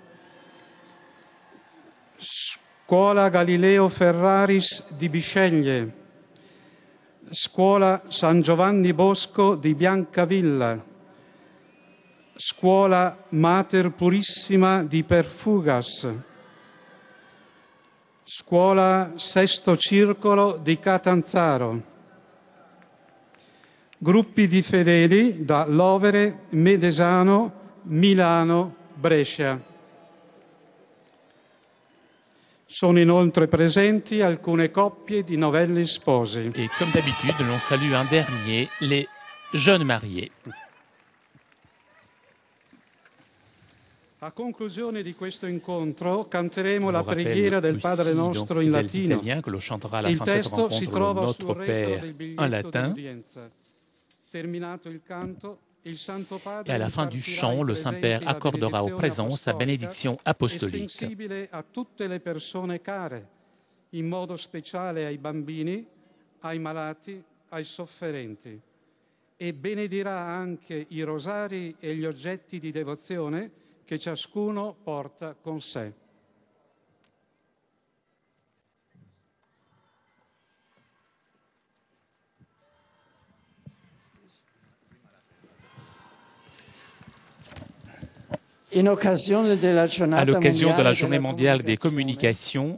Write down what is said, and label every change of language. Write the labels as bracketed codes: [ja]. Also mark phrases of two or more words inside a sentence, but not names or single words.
[it] Scuola Galileo Ferraris di Bisceglie, Scuola San Giovanni Bosco di Biancavilla, Scuola Mater Purissima di Perfugas, Scuola Sesto Circolo di Catanzaro, gruppi di fedeli da Lovere, Medesano, Milano, Brescia. Sono inoltre presenti alcune coppie di novelli sposi. [fr] Et comme d'habitude, l'on salue un dernier, les jeunes mariés. [it] A conclusione di questo incontro canteremo [fr] On la rappelle [it] preghiera del Padre [fr] aussi, [it] nostro [fr] donc, [it] in [fr] fidèles [it] latino. [fr] italiens, que l'on chantera à la [it] Il [fr] fin de cette [it] testo si [fr] rencontre [it] trova [fr] le [it] sul [fr] Notre [it] retro [fr] Père [it] del [fr] en [it] biglietto [fr] latin. [it] d'udienza. Terminato il canto, il Santo Padre [fr] Et à la fin du [it] impartirà [fr] chant, [it] ai [fr] le [it] presenti [fr] Saint-Père [it] la [fr] accordera aux [it] benedizione [fr] présents sa [it] apostolica, [fr] bénédiction apostolique. [it] estensibile a tutte le persone care, in modo speciale ai bambini, ai malati, ai sofferenti. E benedirà anche i rosari e gli oggetti di devozione che ciascuno porta con sé. [fr] À l'occasion de la Journée mondiale des communications,